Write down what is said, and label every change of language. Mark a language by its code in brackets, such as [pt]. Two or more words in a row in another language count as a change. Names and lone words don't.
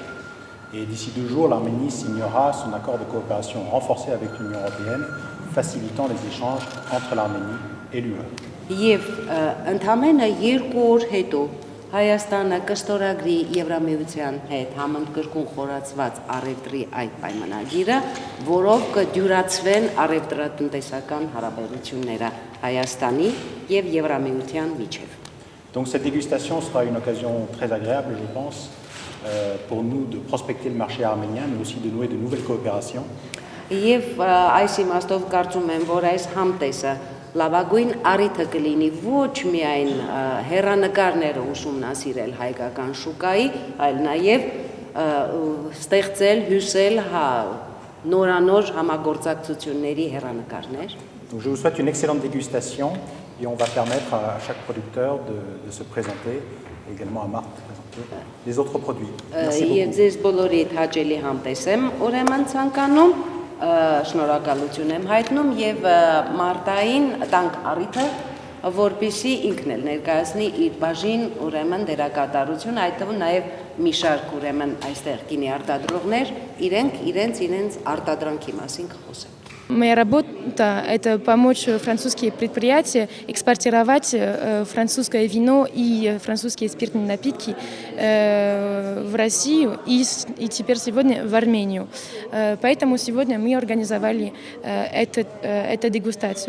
[fr] Et d'ici 2 jours, l'Arménie signera son accord de coopération renforcé avec l'Union européenne, facilitant les échanges entre l'Arménie et l'UE. [hy] Եվ ընդամենը 2 օր հետո Հայաստանը կստորագրի Եվրամիության հետ համընդգրկուն խորացված առևտրի այդ պայմանագիրը, որով կդյուրացվեն առևտրատնտեսական հարաբերությունները Հայաստանի եւ Եվրամիության միջև։ [fr] Donc cette dégustation sera une occasion très agréable, je pense, pour nous de prospecter le marché arménien, mais aussi de nouer de nouvelles coopérations. [hy] Եվ այս իմաստով կարծում եմ, որ այս համտեսը լավագույն առիթը կլինի ոչ միայն հերանեկարները ուսումնասիրել հայկական շուկայի, այլ նաև ստեղծել, հյուսել նորանոր համագործակցությունների հերանեկարներ։ [fr] Donc je vous souhaite une excellente dégustation et on va permettre à chaque producteur de se présenter et également à Marc de présenter les autres produits. Merci [hy] Եվ [fr] beaucoup. [hy] ձեզ բոլորիդ հաճելի համտես եմ ուրեմն ցանկանում, շնորհակալություն եմ հայտնում եւ Մարտային տանք առիթը, որպեսզի ինքն էլ ներկայացնի իր բաժին ուրեմն դերակատարություն, այդ թվում նաեւ մի շարք ուրեմն այստեղ գինի արտադրողներ իրենք իրենց արտադրանքի մասին կխոսեն։ [ru] Моя работа – это помочь французские предприятия экспортировать французское вино и французские спиртные напитки в Россию и теперь сегодня в Армению. Поэтому сегодня мы организовали эту дегустацию.